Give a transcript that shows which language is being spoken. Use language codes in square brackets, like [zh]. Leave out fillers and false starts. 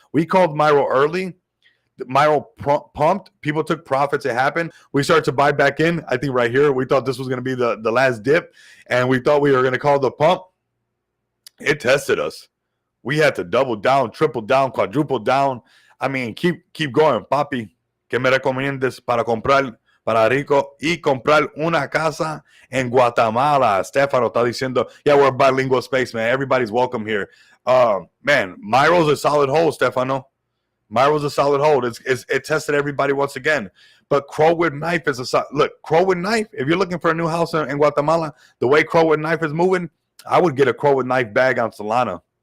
[en] We called Myro early. Myro pumped. People took profits. It happened. We started to buy back in. I think right here, we thought this was going to be the last dip, and we thought we were going to call the pump. It tested us. We had to double down, triple down, quadruple down. I mean, keep going. [es] Papi, ¿qué me recomiendas para comprar para rico y comprar una casa en Guatemala? [en] Stefano está diciendo, yeah, we're a bilingual space, man. Everybody's welcome here. Man, Myro's a solid hold, Stefano. Myro's a solid hold. It tested everybody once again. But Crow with Knife is look, Crow with Knife, if you're looking for a new house in Guatemala, the way Crow with Knife is moving, I would get a Crow with Knife bag on Solana.